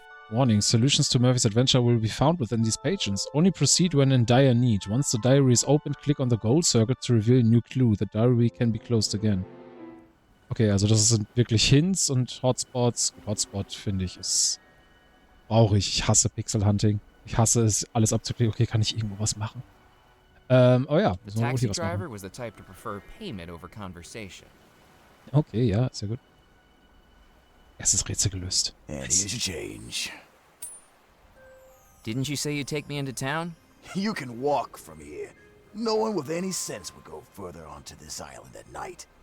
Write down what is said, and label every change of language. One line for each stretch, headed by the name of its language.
English: Warning, solutions to Murphy's adventure will be found within these pages. Only proceed when in dire need. Once the diary is opened, click on the gold circle to reveal a new clue. The diary can be closed again.
German: Okay, also das sind wirklich Hints und Hotspots. Hotspot, finde ich, ist... brauche ich. Ich hasse Pixel-Hunting. Ich hasse es, alles abzuklicken. Okay, kann ich irgendwo was machen? Oh ja,
English: The
German: müssen wir wohl hier
English: was driver
German: machen.
English: was the type to prefer payment over conversation.
German: Okay, ja, sehr gut. Erstes Rätsel gelöst.
English: And here's your change. Didn't you say you'd take me into town? You can walk from here. No one with any sense would go further onto this island at night.